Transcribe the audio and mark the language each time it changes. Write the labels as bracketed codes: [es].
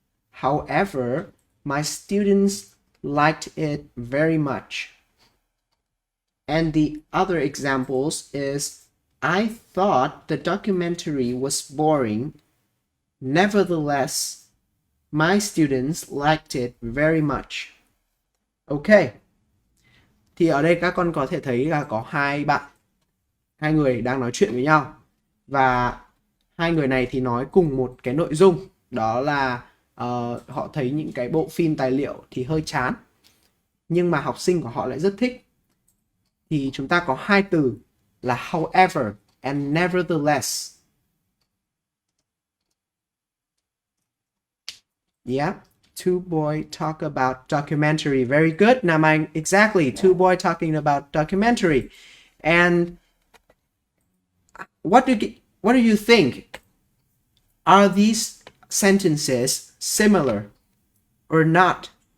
[en] However, my students liked it very much. And the other examples is, I thought the documentary was boring. Nevertheless, my students liked it very much. Okay. [vi] Thì ở đây các con có thể thấy là có hai người đang nói chuyện với nhau. Và hai người này thì nói cùng một cái nội dung. Đó là họ thấy những cái bộ phim tài liệu thì hơi chán. Nhưng mà học sinh của họ lại rất thích. Thì chúng ta có hai từ là however and nevertheless. [en] Yeah, two boys talk about documentary. Very good, Nam Anh. Exactly, two boys talking about documentary. And what do you think? Are these sentences similar or not?